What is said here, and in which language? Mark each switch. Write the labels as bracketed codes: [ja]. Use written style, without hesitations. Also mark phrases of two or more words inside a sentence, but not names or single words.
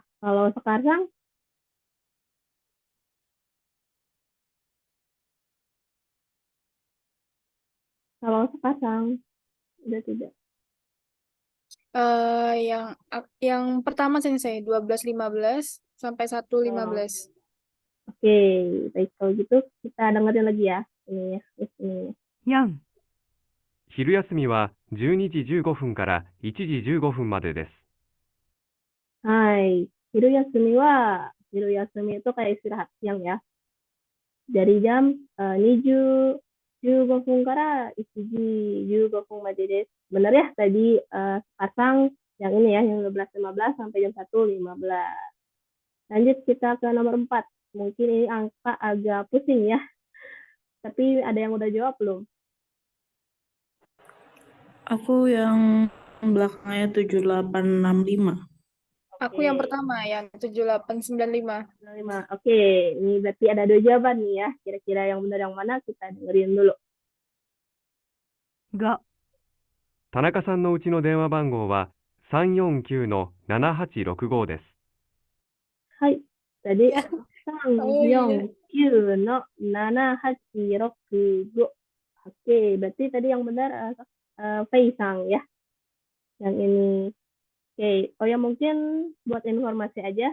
[id] Kalau sekarang, udah tidak. Yang pertama Sensei 12.15 sampai 1.15. Oke, baik kalau gitu kita dengerin lagi ya. Ini, ini. 4、 [ja] 昼休みは12時15分から1時15分までです。 [id] Hai, [ja] 昼休み [id] itu kayak istirahat siang ya. Dari jam [ja] 20 15 から1 15までです. [id] Benar ya tadi pasang yang ini ya, yang 12.15 sampai jam 1.15. Lanjut kita ke nomor 4. Mungkin ini angka agak pusing ya. Tapi ada yang udah jawab belum? Aku yang belakangnya 7865. Aku yang pertama yang 7895. 5. Oke, ini berarti ada 2 jawaban nih ya. Kira-kira yang benar yang mana kita dengerin dulu. 5、 [ja] 田中さんのうちの電話番号は349-7865です。 [id] Hai, tadi Ya. 349 no 7865. Oke, berarti tadi yang benar Faisang ya. Yang ini. Oke, oh ya mungkin buat informasi aja.